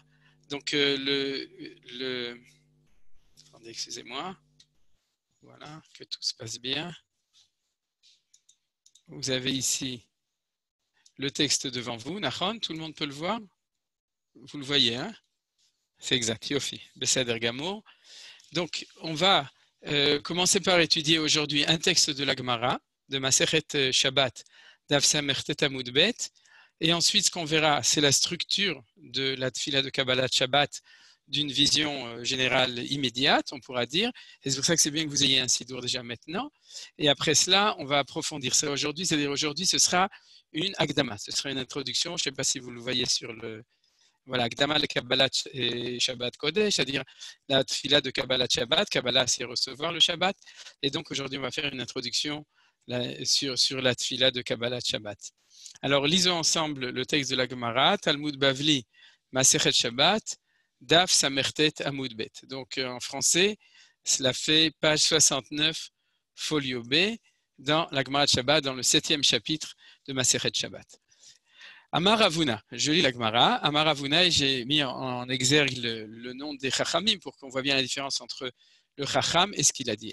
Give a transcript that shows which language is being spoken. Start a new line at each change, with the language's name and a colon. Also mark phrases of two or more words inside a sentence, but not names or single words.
French: Donc, attendez, excusez-moi. Voilà, que tout se passe bien. Vous avez ici le texte devant vous. Nachon, tout le monde peut le voir? Vous le voyez, hein? C'est exact. Yofi.
Hebrew: בסדר גמור.
French: Donc, on va commencer par étudier aujourd'hui un texte de la Gemara, de Masechet Shabbat,
Hebrew: דף ס"ט עמוד ב.
French: Et ensuite, ce qu'on verra, c'est la structure de la Tfila de Kabbalat Shabbat d'une vision générale immédiate, on pourra dire. Et c'est pour ça que c'est bien que vous ayez un sidour déjà maintenant. Et après cela, on va approfondir ça aujourd'hui. C'est-à-dire aujourd'hui, ce sera une Akdama, ce sera une introduction. Je ne sais pas si vous le voyez sur le... Voilà,
Hebrew: הקדמה לקבלת השבת קודש,
French: c'est-à-dire la Tfila de Kabbalat Shabbat. Kabbalah, c'est recevoir le Shabbat. Et donc aujourd'hui, on va faire une introduction sur la Tfila de Kabbalat Shabbat. Alors, lisons ensemble le texte de la Gemara, Talmud Bavli, Masechet Shabbat,
Hebrew: דף ס"ט עמוד ב.
French: Donc, en français, cela fait page 69, folio B, dans la Gemara de Shabbat, dans le 7e chapitre de Masechet Shabbat.
Hebrew: אמר אבונא,
French: je lis la Gemara.
Hebrew: אמר אבונא,
French: et j'ai mis en exergue le nom des Chachamim pour qu'on voit bien la différence entre le Chacham et ce qu'il a dit.